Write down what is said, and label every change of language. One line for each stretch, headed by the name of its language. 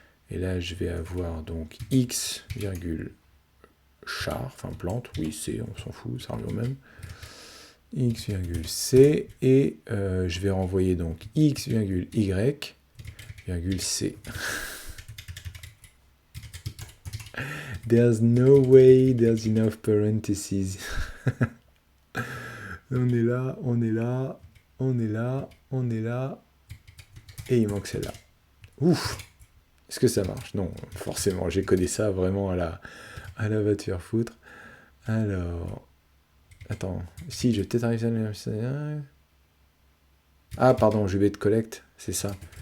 French: Et là, je vais avoir donc x, char, enfin plante, oui, c, on s'en fout, ça revient au même. X, c, et je vais renvoyer donc x, y, c.
English: There's no way there's enough parentheses.
French: On est là, on est là, on est là, on est là. Et il manque celle-là. Ouf! Est-ce que ça marche? Non, forcément, j'ai codé ça vraiment à la voiture foutre. Alors... Attends, si, je vais peut-être arriver à... Ah, pardon, je vais de collect, c'est ça.